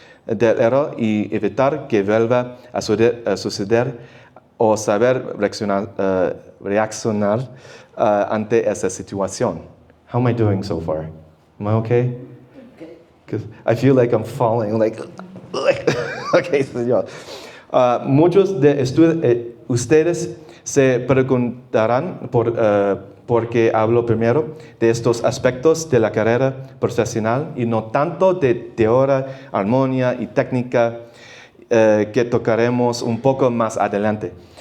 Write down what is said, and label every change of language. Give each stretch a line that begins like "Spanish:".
Spanish: del error y evitar que vuelva a suceder o saber reaccionar ante esa situación.
English: How am I doing so far? Am I okay? Because I feel like I'm falling, like, okay,
Spanish: señor. Muchos de ustedes se preguntarán por qué hablo primero de estos aspectos de la carrera profesional y no tanto de teoría, armonía y técnica que tocaremos un poco más adelante.